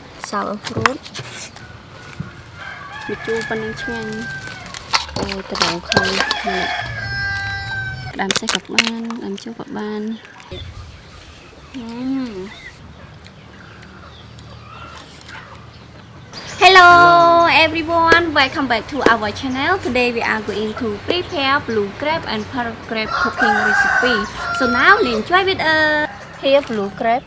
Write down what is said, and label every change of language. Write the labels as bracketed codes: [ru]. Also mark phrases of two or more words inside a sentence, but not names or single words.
[en] sour fruit [km] វាជូរប៉ុណ្ណឹងឆ្ងាញ់អូយទៅដល់ឃើញដាំសេះក៏បានដាំជូរក៏បាន [en] Hello everyone, welcome back to our channel. Today we are going to prepare blue crab and parrot crab cooking recipe. So now enjoy with us. Here blue crab.